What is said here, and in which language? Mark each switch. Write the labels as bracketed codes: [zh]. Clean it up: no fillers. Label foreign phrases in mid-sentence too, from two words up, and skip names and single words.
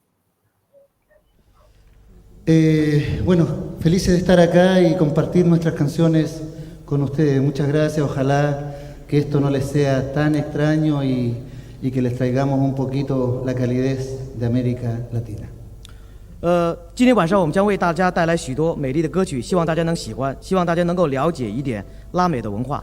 [es] Bueno, felices de estar acá y compartir nuestras canciones con ustedes. Muchas gracias. Ojalá que esto no les sea tan extraño y que les traigamos un poquito la calidez de América Latina. [zh] 今天晚上我们将为大家带来许多美丽的歌曲，希望大家能喜欢，希望大家能够了解一点拉美的文化。